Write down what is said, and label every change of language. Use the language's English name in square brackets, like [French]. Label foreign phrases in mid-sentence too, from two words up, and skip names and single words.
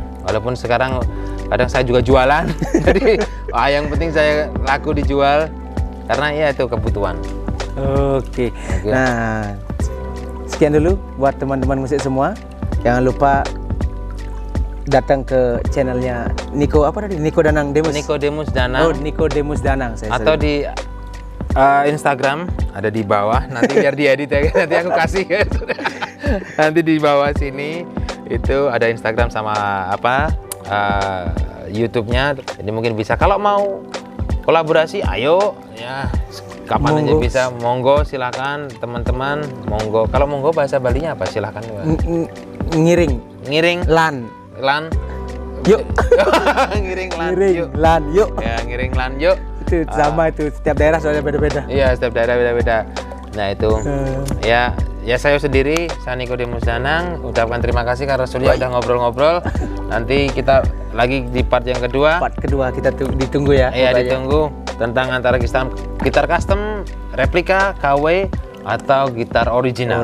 [Indonesian] Walaupun sekarang kadang saya juga jualan. Jadi yang penting saya laku dijual karena ya itu kebutuhan. Oke. Nah, sekian dulu buat teman-teman musik semua. Jangan lupa datang ke channelnya Niko apa tadi? Niko Danang Demus. Niko Demus Danang. Oh, Niko Demus Danang. Atau di Instagram ada di bawah. Nanti biar diedit ya. Nanti aku kasih. Nanti di bawah sini itu ada Instagram sama apa YouTube-nya. Jadi mungkin bisa. Kalau mau kolaborasi, ayo ya. Kapan aja bisa, monggo silakan teman-teman, monggo. Kalau monggo bahasa Balinya apa? Silakan. [Balinese] Ngiring. Lan. Yuk. Ngiring lan. Yuk. Ya, ngiring lan yuk. [Indonesian] Itu sama itu setiap daerah soalnya beda-beda. Iya, setiap daerah beda-beda. Nah, itu. Ya saya sendiri, saya Niko Demus Danang, ucapkan terima kasih karena Surya udah ngobrol-ngobrol. Nanti kita lagi di part yang kedua. Part kedua kita ditunggu ya. Iya, ditunggu tentang antara gitar custom, replika, KW atau gitar original.